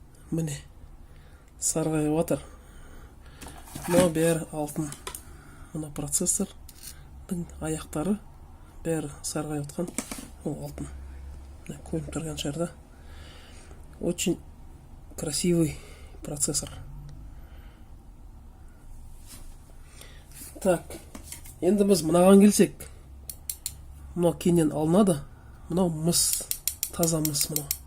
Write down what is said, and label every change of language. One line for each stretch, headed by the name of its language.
Kazakh: Міне. Сарғайып жатыр. Мынау бәрі алтын. Мына процессордың аяқтары бәрі сарғайып жатқан. Ол алтын. Көрініп тұрған шығар да.
Russian: Очень красивый процессор. Так,
Kazakh: енді біз мынаған келсек, мынау кейіннен алынады. Мынау мыс, таза мыс мынау.